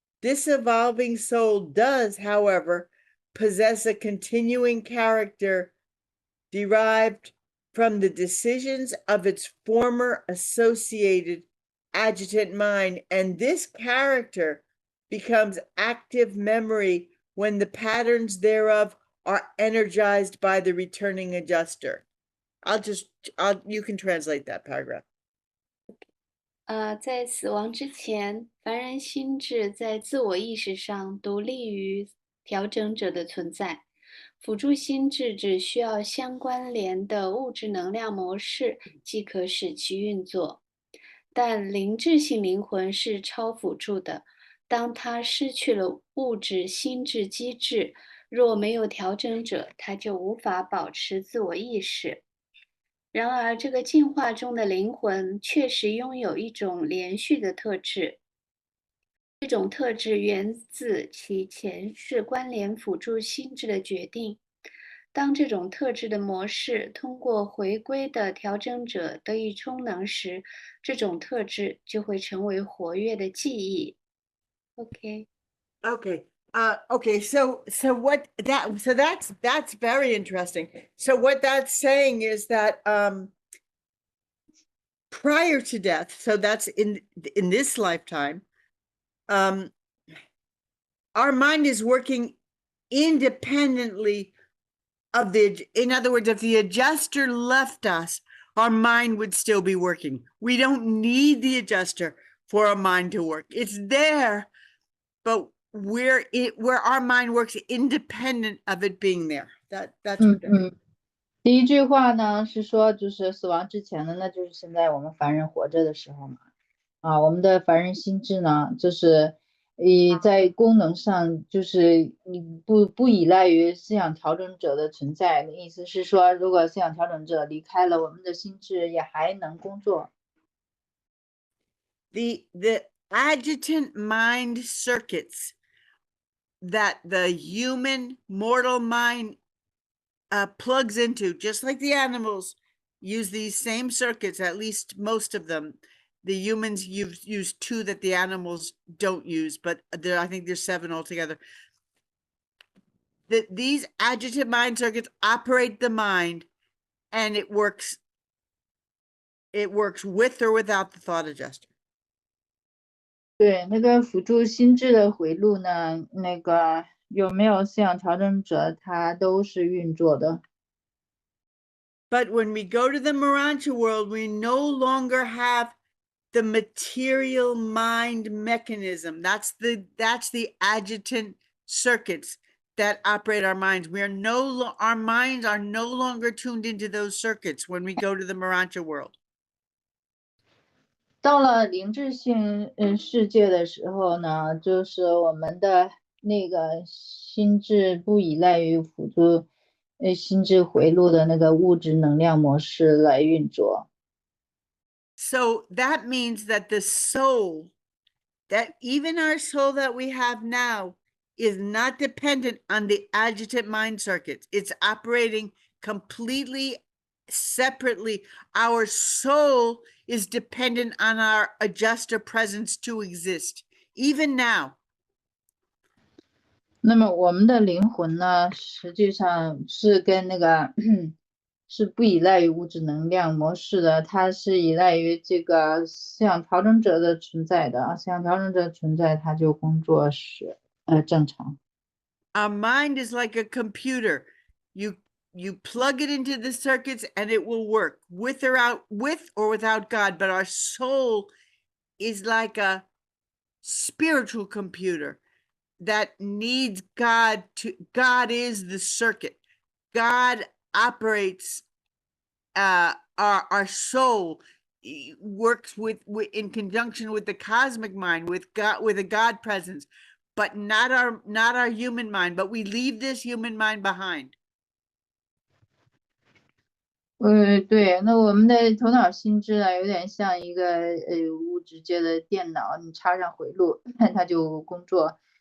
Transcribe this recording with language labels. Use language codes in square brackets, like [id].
[en] This evolving soul does, however, possess a continuing character derived from the decisions of its former associated adjutant mind, and this character becomes active memory when the patterns thereof are energized by the returning adjuster. You can translate that paragraph. [zh] 在死亡之前，凡人心智在自我意识上独立于调整者的存在。辅助心智只需要相关联的物质能量模式即可使其运作。但灵智性灵魂是超辅助的，当它失去了物质心智机制，若没有调整者，它就无法保持自我意识。然而，这个进化中的灵魂确实拥有一种连续的特质。这种特质源自其前世关联辅助心智的决定。当这种特质的模式通过回归的调整者得以充能时，这种特质就会成为活跃的记忆。Okay. [en] Okay, so that's very interesting. So what that's saying is that prior to death, so that's in this lifetime, our mind is working independently of in other words, if the adjuster left us, our mind would still be working. We don't need the adjuster for our mind to work. It's there, but where our mind works independent of it being there. That's what that [zh] 第一句话呢是说，就是死亡之前的，那就是现在我们凡人活着的时候嘛。我们的凡人心智呢，就是在功能上，就是你不依赖于思想调整者的存在。意思是说，如果思想调整者离开了，我们的心智也还能工作。 [en] The adjutant mind circuits that the human mortal mind plugs into, just like the animals use these same circuits, at least most of them. The humans use 2 that the animals don't use, but I think there's 7 altogether. These adjutant mind circuits operate the mind, and it works with or without the thought adjuster. [zh] 对，那个辅助心智的回路呢，那个有没有思想调整者，它都是运作的。 [en] But when we go to the Urantia world, we no longer have the material mind mechanism. That's the adjutant circuits that operate our minds. Our minds are no longer tuned into those circuits when we go to the Urantia world. [zh] 到了灵智性世界的时候呢，就是我们的那个心智不依赖于辅助心智回路的那个物质能量模式来运作。 [en] So that means that the soul, that even our soul that we have now, is not dependent on the adjutant mind circuits. It's operating completely separately. Our soul is dependent on our adjuster presence to exist, even now. [zh] 那么我们的灵魂呢，实际上是跟那个是不依赖于物质能量模式的，它是依赖于这个思想调整者的存在的。思想调整者存在，它就工作是正常。 [en] Our mind is like a computer. You plug it into the circuits and it will work with or without God. But our soul is like a spiritual computer that needs God God is the circuit. God operates our soul works in conjunction with the cosmic mind, with a God presence, but not our human mind. But we leave this human mind behind. [zh] 对，那我们的头脑心智呢，有点像一个物质界的电脑，你插上回路，它就工作。